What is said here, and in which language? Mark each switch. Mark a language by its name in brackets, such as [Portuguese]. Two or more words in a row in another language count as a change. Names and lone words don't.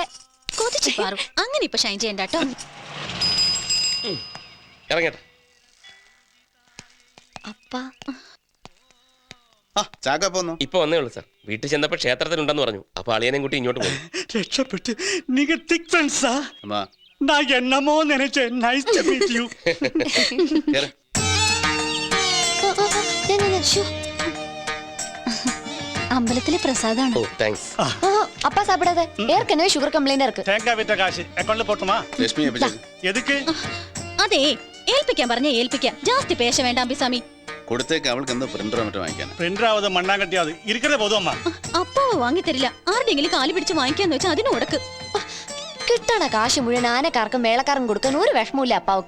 [Malayalam] അങ്ങനെ ഇപ്പൊ ഷൈൻ ചെയ്യണ്ട കേട്ടോ. ഇറങ്ങട്ടെ. അപ്പാ ഇപ്പൊ വന്നേ ഉള്ളൂ സാർ. വീട്ടിൽ ചെന്നപ്പോ ക്ഷേത്രത്തിലുണ്ടെന്ന് പറഞ്ഞു. അപ്പൊ അളിയനെ കൂട്ടി ഇങ്ങോട്ട് പോകും. [Tamil] രക്ഷപ്പെട്ട്. நீங்க [English] thick friends? [Tamil] நான் என்னமோ நினைச்சேன். [English] Nice to meet you. [Malayalam] അമ്പലത്തിലെ പ്രസാദാണ്. ഓ താങ്ക്സ്. [Tamil] அப்பா சாப்பிடாத, ஏற்கனவே சுகர் கம்ப்ளைண்ட் இருக்கு. தேங்காய் வித்த காசு அக்கௌண்ட்ல போட்டுமா? [Malayalam] ലക്ഷ്മി [Tamil] எதுக்கு? [Malayalam] അതെ, ഏൽപ്പിക്കാൻ പറഞ്ഞ ഏൽപ്പിക്കാം. [Tamil] ஜாஸ்தி பேச [Malayalam] വേണ്ട അമ്പിസാമി. കൊടുത്തേക്ക്. അവൾക്ക് എന്താ പ്രിന്ററോ മറ്റോ വാങ്ങിക്കാൻ? [Tamil] ப்ரிண்டராவது மண்ணாங்கட்டியாவது இருக்கே போதும் அம்மா. [Malayalam] അപ്പാവ് വാങ്ങി തരില്ല. ആരുടെങ്കിലും കാല് പിടിച്ച് വാങ്ങിക്കാന്ന് വെച്ചാൽ അതിന് കൊടുക്ക്. കിട്ടണ കാശ് മുഴുവൻ ആനക്കാർക്കും മേളക്കാർക്കും കൊടുക്കാൻ ഒരു വിഷമമില്ല അപ്പാവക്ക്.